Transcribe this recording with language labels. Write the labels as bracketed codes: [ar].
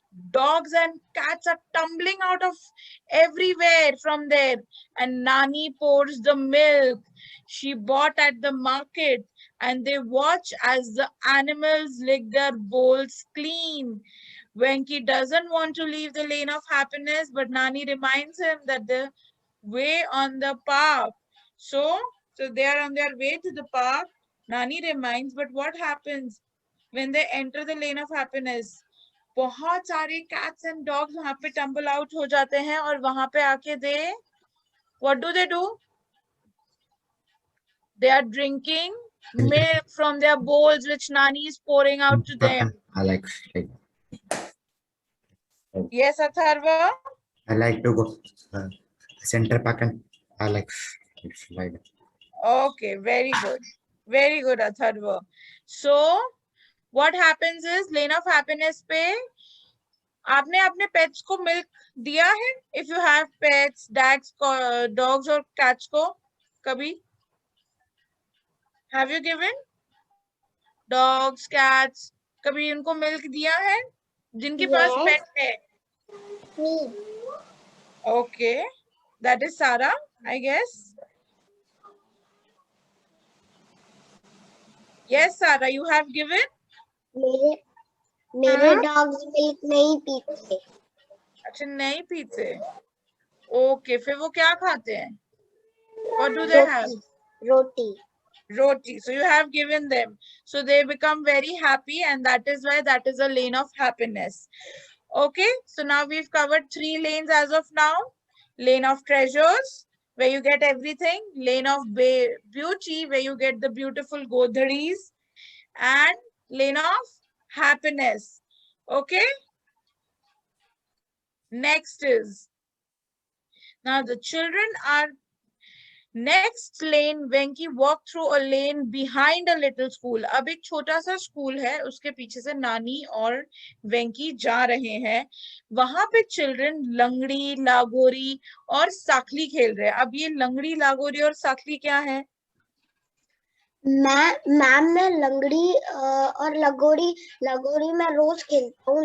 [en] Dogs and cats are tumbling out of everywhere from there, and Nani pours the milk she bought at the market, and they watch as the animals lick their bowls clean. Venki doesn't want to leave the lane of happiness, but Nani reminds him that the way on the park. So they are on their way to the park. Nani reminds, but what happens when they enter the lane of happiness? [hi] बहुत सारे cats and dogs वहां पे tumble out हो जाते हैं, और वहां पे आके [en] what do? They are drinking milk from their bowls, which Nani is pouring out to them. I like. Yes, Atharva? I like to go Center Park and I like slide. Okay, very good, Atharva. So what happens is lane of happiness [hi] पे आपने अपने pets को milk दिया है? [en] If you have pets, dogs or cats [hi] को कभी? [en] Have you given dogs, cats? [hi] कभी उनको milk दिया है जिनके पास pet है? [en] Okay, that is Sara, I guess. Yes, Sara, you have given? [hi] मेरे dogs milk नहीं पीते। अच्छा, नहीं पीते। Okay, फिर वो क्या खाते हैं? [en] What do they have? Roti. So you have given them. So they become very happy, and that is why that is a lane of happiness. Okay, so now we've covered 3 lanes as of now. Lane of treasures, where you get everything. Lane of beauty, where you get the beautiful godharis. And lane of happiness. Okay. Next is Now the children are next lane. Venki walk through a lane behind a little school. [hi] अब एक छोटा सा school है, उसके पीछे से नानी और वेंकी जा रहे हैं. वहां पे चिल्ड्रन लंगड़ी, लागोरी और साखली खेल रहे हैं. अब ये लंगड़ी, लागोरी और साखली क्या है? मैम मैं लंगड़ी और लगोरी मैं रोज खेलता हूँ.